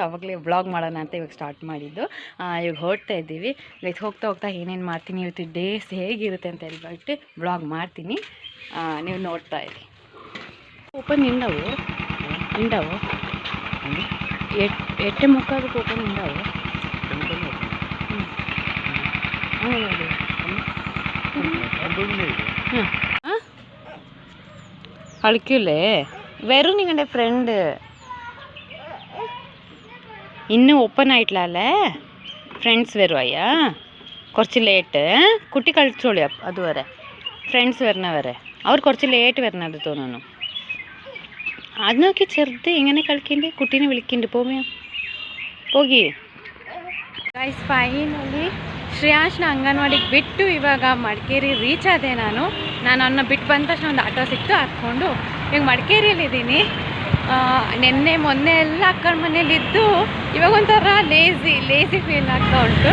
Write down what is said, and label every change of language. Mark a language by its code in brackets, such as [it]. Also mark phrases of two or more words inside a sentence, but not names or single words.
[kn] ಆವಾಗಲೇ ವ್ಲಾಗ್ ಮಾಡೋಣ ಅಂತ ಇವಾಗ ಸ್ಟಾರ್ಟ್ ಮಾಡಿದ್ದು. ಇವಾಗ ಹೊರಡ್ತಾ ಇದ್ದೀವಿ. ಇವತ್ತು ಹೋಗ್ತಾ ಏನೇನು ಮಾಡ್ತೀನಿ, ಇವತ್ತು ಡೇಸ್ ಹೇಗಿರುತ್ತೆ ಅಂತ ಹೇಳ್ಬಿಟ್ಟು ವ್ಲಾಗ್ ಮಾಡ್ತೀನಿ. ನೀವು ನೋಡ್ತಾ ಇರಿ. ಓಪನ್ ಇಂಡವು ಎಟ್ಟೆ ಮುಕ್ಕಾದಕ್ಕೆ ಓಪನ್ ಇಂಡವು. [ml] കളിക്കൂലേ? വരും നിങ്ങളുടെ ഫ്രണ്ട്. ഇന്ന് ഓപ്പൺ ആയിട്ടില്ല അല്ലേ? ഫ്രണ്ട്സ് വരുവായ കുറച്ച് ലേറ്റ്. കുട്ടി കളിച്ചോളി അതുവരെ. ഫ്രണ്ട്സ് വരണവരെ. അവർ കുറച്ച് ലേറ്റ് വരണത് തോന്നുന്നു. അത് നോക്കി ചെറുത് ഇങ്ങനെ കളിക്കണ്ട്. കുട്ടീനെ വിളിക്കണ്ട്. [kn] ಹೋಗಿ. ಗೈಸ್, ಫೈನಲಿ ಶ್ರೇಯಾಂಶ್ನ ಅಂಗನವಾಡಿಗೆ ಬಿಟ್ಟು ಇವಾಗ ಮಡಿಕೇರಿ ರೀಚ್ ಆದೆ. ನಾನು ಅವನ್ನ ಬಿಟ್ಟು ಬಂದ ತಕ್ಷಣ ಒಂದು ಆಟೋ ಸಿಕ್ತು, ಹತ್ಕೊಂಡು ಇವಾಗ ಮಡಿಕೇರಿಯಲ್ಲಿದ್ದೀನಿ. ಮೊನ್ನೆ ಎಲ್ಲ ಅಕ್ಕನ ಮನೇಲಿದ್ದು ಇವಾಗ ಒಂಥರ [en] lazy feel [kn] ಆಗ್ತಾ ಉಂಟು.